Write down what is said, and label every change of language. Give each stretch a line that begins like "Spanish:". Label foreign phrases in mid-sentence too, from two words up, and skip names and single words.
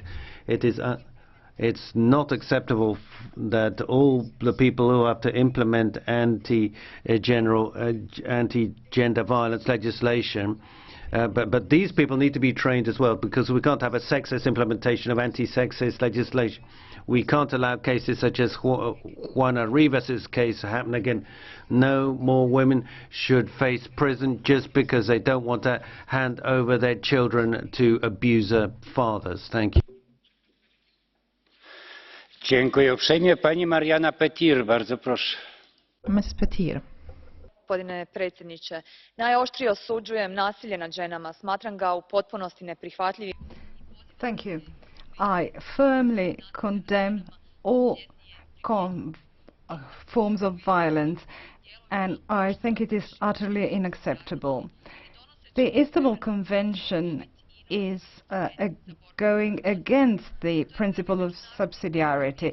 English: It's not acceptable that all the people who have to implement anti-gender violence legislation But these people need to be trained as well, because we can't have a sexist implementation of anti-sexist legislation. We can't allow cases such as Juana Rivas' case happen again. No more women should face prison just because they don't want to hand over their children to abuser fathers. Thank you.
Polish: Dziękuję uprzejmie. Pani Mariana Petir, bardzo proszę.
English: Ms. Petir.
Croatian: Gospodine predsjedniče, najoštrije osuđujem nasilje nad ženama. Smatram ga u potpunosti neprihvatljivim.
English: Thank you. I firmly condemn all forms of violence, and I think it is utterly unacceptable. The Istanbul Convention is going against the principle of subsidiarity.